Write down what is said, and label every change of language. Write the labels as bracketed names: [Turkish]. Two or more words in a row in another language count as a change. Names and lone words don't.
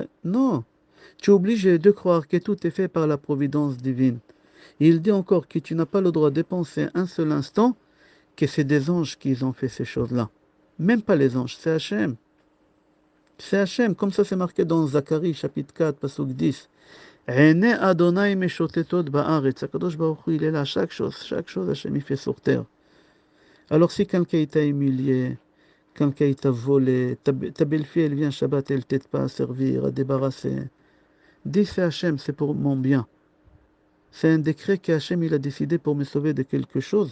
[French] Non, tu es obligé de croire que tout est fait par la providence divine. Il dit encore que tu n'as pas le droit de dépenser un seul instant que c'est des anges qui ont fait ces choses-là. Même pas les anges, c'est Hachem. C'est Hachem, comme ça c'est marqué dans Zacharie, chapitre 4, pasuk 10. [Hebrew] עיני ה' משוטטות בארץ. הקדוש ברוך הוא, [French] il est là, chaque chose, Hachem il fait sur terre. Alors si quelqu'un t'a humilié, quelqu'un t'a volé, ta belle-fille elle vient Shabbat, elle t'aide pas à servir, à débarrasser. Dis c'est Hachem, c'est pour mon bien. C'est un décret qu'Hachem il a décidé pour me sauver de quelque chose.